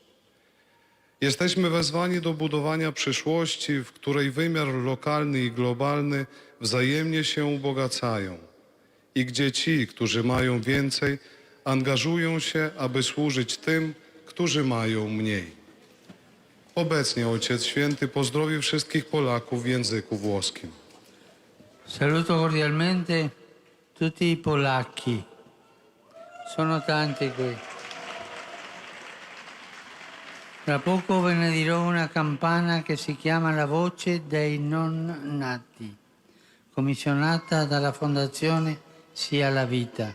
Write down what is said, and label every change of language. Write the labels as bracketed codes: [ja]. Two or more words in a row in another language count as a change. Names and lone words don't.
[pl] Jesteśmy wezwani do budowania przyszłości, w której wymiar lokalny i globalny wzajemnie się ubogacają i gdzie ci, którzy mają więcej, angażują się, aby służyć tym, którzy mają mniej. Obecnie Ojciec Święty pozdrowi wszystkich Polaków w języku włoskim. [it] Saluto cordialmente tutti i polacchi. Sono tanti qui. Tra poco ve ne dirò una campana che si chiama La voce dei non nati, commissionata dalla Fondazione Sia la Vita.